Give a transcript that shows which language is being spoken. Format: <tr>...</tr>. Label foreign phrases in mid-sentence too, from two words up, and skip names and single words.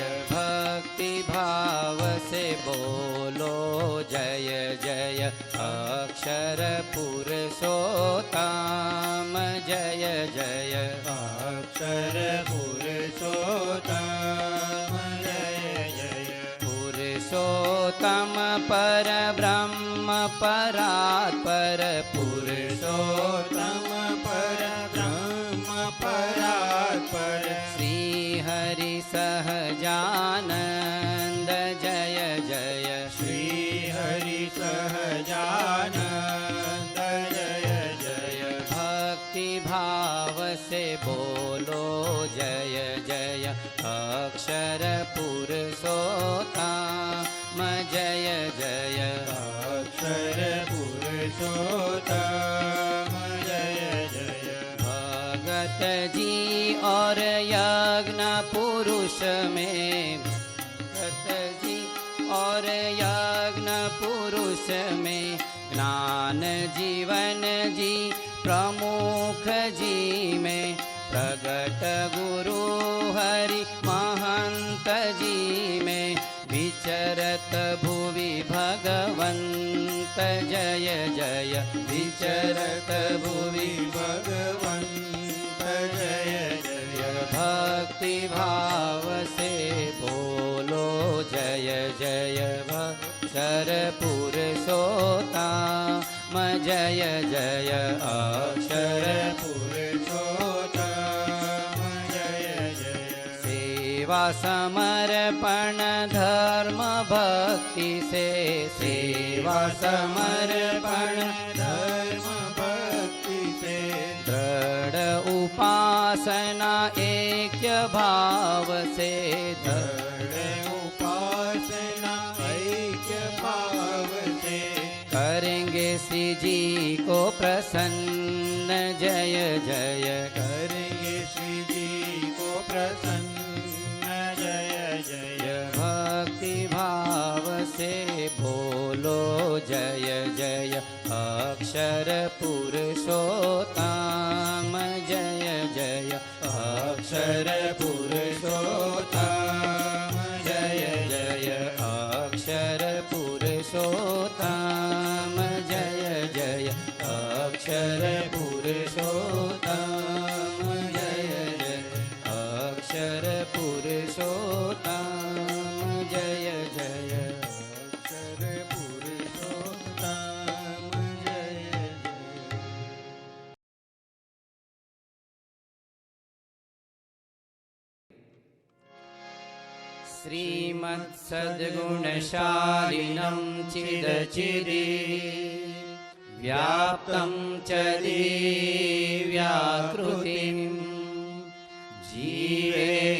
<hi>भक्ति भाव से बोलो जय जय अक्षर पुरुषोत्तम जय जय अक्षर पुरुषोत्तम जय जय। पुरुषोत्तम पर ब्रह्म परात्पर पुरुषोत्तम पर ब्रह्म परात्पर श्री हरि सहजानंद जय जय श्री हरि सहजानंद जय जय। भक्ति भाव से बोलो जय जय अक्षर पुरुषोत्तम जय जय अक्षर पुरुषोत्तम जय जय। भगत जी और यज्ञ पुरुष में भगत जी और यज्ञ पुरुष में ज्ञान जीवन जी प्रमुख जी में प्रगट गुरु हरि महंत जी में विचरत भुवि भगवंत जय जय विचरत भुवि भगवंत जय जय। भक्ति भाव से बोलो जय जय अक्षर पुरुषोत्तम जय जय अक्षर पुरुषोत्तम जय जय। सेवा समर्पण धर्म भक्ति से सेवा समर्पण धर्म भक्ति से दृढ़ उपाय उपासना ऐक्य भाव से दृढ़ उपासना ऐक्य भाव से करेंगे श्री जी को प्रसन्न। जय जय करेंगे श्री जी को प्रसन्न। जय जय भक्ति भाव से बोलो जय जय अक्षर पुरुषोत्तम। जय जय अक्षर पुरुषोत्तम। जय जय अक्षर पुरुषोत्तम। जय जय अक्षर पुरुषोत्तम। जय जय अक्षर पुरुषोत्तम। जय जय अक्षर पुरुषोत्तम। जय जय</hi> <sa>श्रीमत्सद्गुणशालिनं चिदचिदि व्याप्तं च दिव्याकृतिं जीवे</sa>